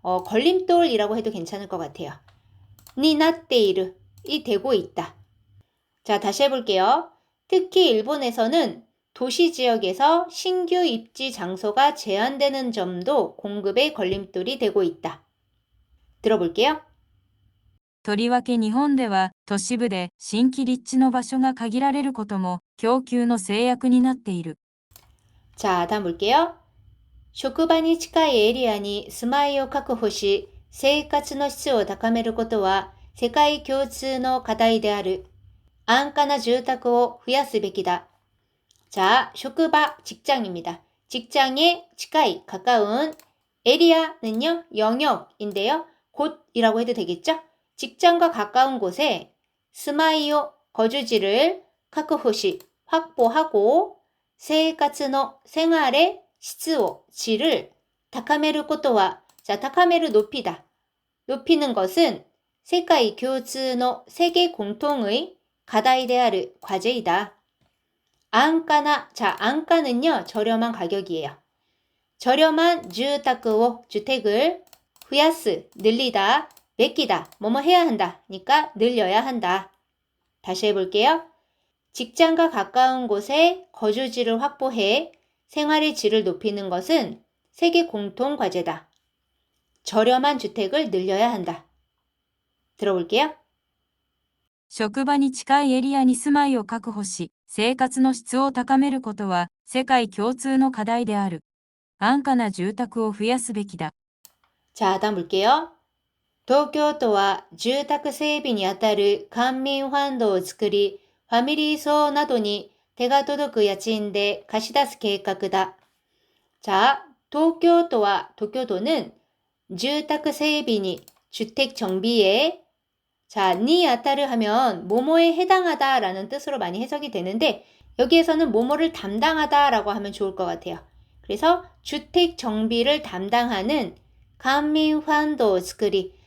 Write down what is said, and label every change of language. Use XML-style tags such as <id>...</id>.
<ko>걸림돌이라고 해도 괜찮을 것 같아요. 니나테이르 이 되고 있다. 자, 다시 해볼게요. 특히 일본에서는 도시 지역에서 신규 입지 장소가 제한되는 점도 공급의 걸림돌이 되고 있다. 들어볼게요.</ko> <ja>とりわけ日本では都市部で新規立地の場所が限られることも供給の制約になっている。</ja> <ko>자, 다음 볼게요.</ko> <ja>職場に近いエリアに住まいを確保し、生活の質を高めることは世界共通の課題である。安価な住宅を増やすべきだ.</ja> <ko>자, 職場, 직장입니다. 직장에 가까이, 가까운 에리아는요, 영역인데요. 곳이라고 해도 되겠죠? 직장과 가까운 곳에 스마이오, 거주지를 카쿠호시, 확보하고 세이카츠노, 생활의 시츠오, 질을 다카메르 코토와, 자, 다카메르 높이다. 높이는 것은 세카이 교츠노, 세계 공통의 가다이데아르, 과제이다. 안가나, 자, 안가는요, 저렴한 가격이에요. 저렴한 주택을, 후야스, 늘리다, 베끼다, 뭐뭐 해야 한다. 니까 늘려야 한다. 다시 해볼게요. 직장과 가까운 곳에 거주지를 확보해 생활의 질을 높이는 것은 세계 공통 과제다. 저렴한 주택을 늘려야 한다. 들어볼게요.</ko> <ja>職場に近いエリアに住まいを確保し、生活の質を高めることは世界共通の課題である。安価な住宅を増やすべきだ。</ja> <ko>자, 다음 볼게요.</ko> <ja>東京都は住宅整備にあたる官民ファンドを作り、ファミリー層などに手が届く家賃で貸し出す計画だ.</ja> <ko>자, 도쿄도는 주택 세비니, 주택 정비에 자, 니 아따르 하면 뭐뭐에 해당하다라는 뜻으로 많이 해석이 되는데 여기에서는 뭐뭐를 담당하다라고 하면 좋을 것 같아요. 그래서 주택 정비를 담당하는 간민 환도 스크리.</ko>